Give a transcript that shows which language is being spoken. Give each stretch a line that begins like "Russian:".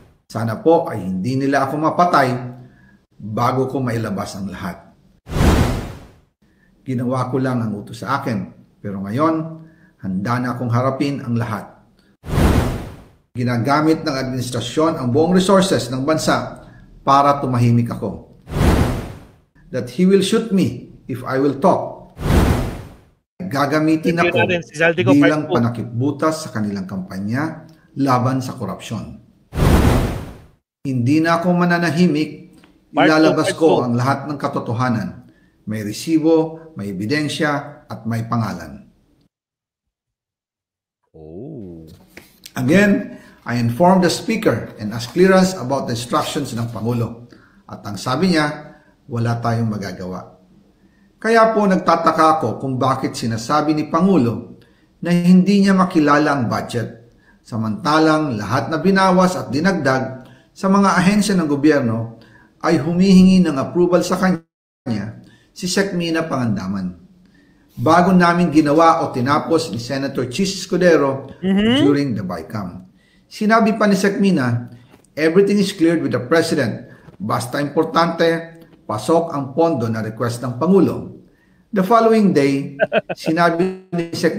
Filipino: Sana po ay hindi nila ako mapatay bago ko mailabas ang lahat. Ginawa ko lang ang utos sa akin, pero ngayon, handa na akong harapin ang lahat. Ginagamit ng administrasyon ang buong resources ng bansa para tumahimik ako.
English: That he will shoot me if I will talk.
Filipino: Gagamitin ako bilang panakipbutas sa kanilang kampanya laban sa korupsyon. Hindi na ako mananahimik, ilalabas ko ang lahat ng katotohanan. May resibo, may ebidensya, at may pangalan.
English: Again, I informed the Speaker and asked clearance about the instructions
Filipino: ng Pangulo. At ang sabi niya, wala tayong magagawa. Kaya po nagtataka ako kung bakit sinasabi ni Pangulo na hindi niya makilala ang budget, samantalang lahat na binawas at dinagdag sa mga ahensya ng gobyerno ay humihingi ng approval sa kanya si Sec. Mina Pangandaman. Bago namin ginawa o tinapos ni Senator Chis Escudero
English: during the BICAM.
Filipino: Sinabi pa ni Sec.
English: Mina, everything is cleared with the President.
Filipino: Basta importante, pasok ang pondo na request ng Pangulo.
English: The following day,
Filipino: sinabi ni Sec.